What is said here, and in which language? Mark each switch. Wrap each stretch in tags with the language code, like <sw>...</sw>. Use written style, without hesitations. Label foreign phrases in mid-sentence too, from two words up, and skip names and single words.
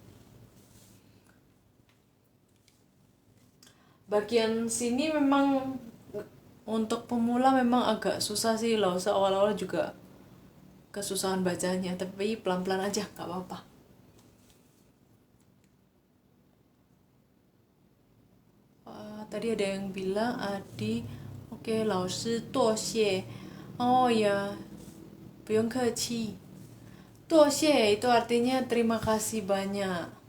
<id>Bagian sini memang untuk pemula memang agak susah sih loh. Awal-awal juga kesusahan bacanya, tapi pelan-pelan aja, gak apa-apa. Tadi ada yang bilang Adi, oke,</id> <zh>老师多谢.</zh> <id>Oh ya,</id> <zh>不用客气.</zh> <id>多谢 itu artinya terima kasih banyak.</id>